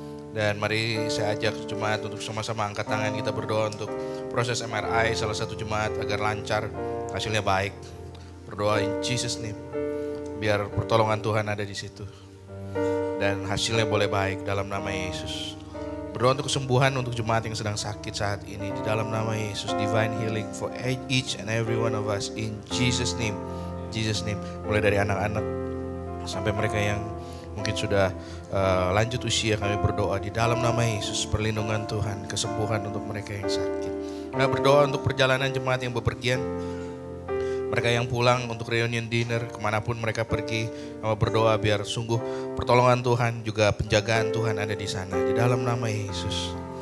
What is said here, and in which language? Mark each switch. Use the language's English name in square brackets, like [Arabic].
[Indonesian] Dan mari saya ajak jemaat untuk sama-sama angkat tangan, kita berdoa untuk proses MRI salah satu jemaat agar lancar, hasilnya baik. Berdoa [English] in Jesus name, [Indonesian] biar pertolongan Tuhan ada di situ dan hasilnya boleh baik dalam nama Yesus. Berdoa untuk kesembuhan untuk jemaat yang sedang sakit saat ini di dalam nama Yesus. [English] Divine healing for each and every one of us in Jesus name. Jesus name. [Indonesian] Mulai dari anak-anak sampai mereka yang mungkin sudah lanjut usia, kami berdoa di dalam nama Yesus. Perlindungan Tuhan, kesembuhan untuk mereka yang sakit. Kami berdoa untuk perjalanan jemaat yang bepergian, mereka yang pulang untuk reunion dinner, kemanapun mereka pergi, kami berdoa biar sungguh pertolongan Tuhan, juga penjagaan Tuhan ada di sana, di dalam nama Yesus.